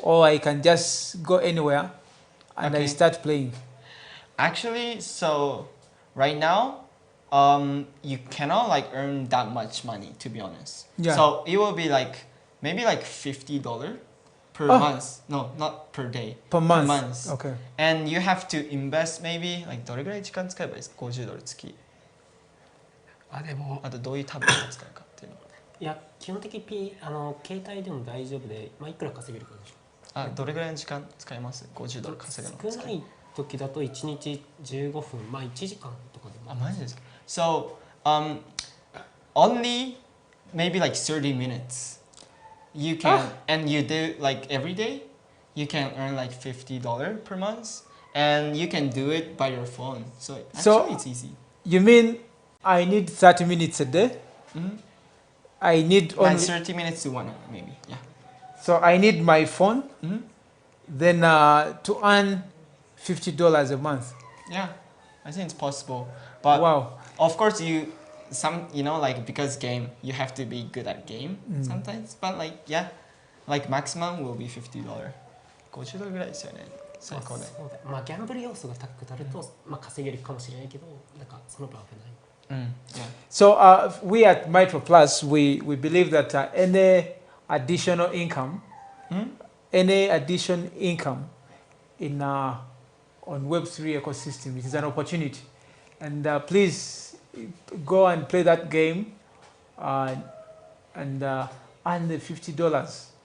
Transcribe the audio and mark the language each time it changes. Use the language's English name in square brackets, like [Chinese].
[English] Or I can just go anywhere and I start playing? Actually, so right now, you cannot like earn that much money, to be honest. Yeah. So it will be like maybe like $50 per month. No, not per day. Per month. Per month. Okay. And you have to invest maybe like [Japanese] どれぐらい時間使えばいいですか？$50月。でもあとどういうタブレット使うかっていうの。いや基本的に携帯でも大丈夫で、まあ、いくら稼げるかでしょ。どれぐらいの時間使います？$50稼ぐの。少ない時だと1日15分、まあ1時間とかでも。マジですか？ [English] So, only maybe like 30 minutes. You can, and you do like every day, you can earn like $50 per month, and you can do it by your phone. So actually it's easy. You mean I need 30 minutes a day? I need only... Like 30 minutes to 1 hour maybe, yeah. So I need my phone, then to earn $50 a month. Yeah, I think it's possible. But wow. Of course you know, like because game, you have to be good at game sometimes. But like, yeah, like maximum will be $50. [Japanese] $50ぐらいですよね。最高で。まあギャンブル要素が高くなると、まあ稼げるかもしれないけど、なんかその分危ない。 [English] Yeah. So we at Micro Plus, we believe that any additional income, any additional income in on Web3 ecosystem, it is an opportunity. And please go and play that game and earn the $50.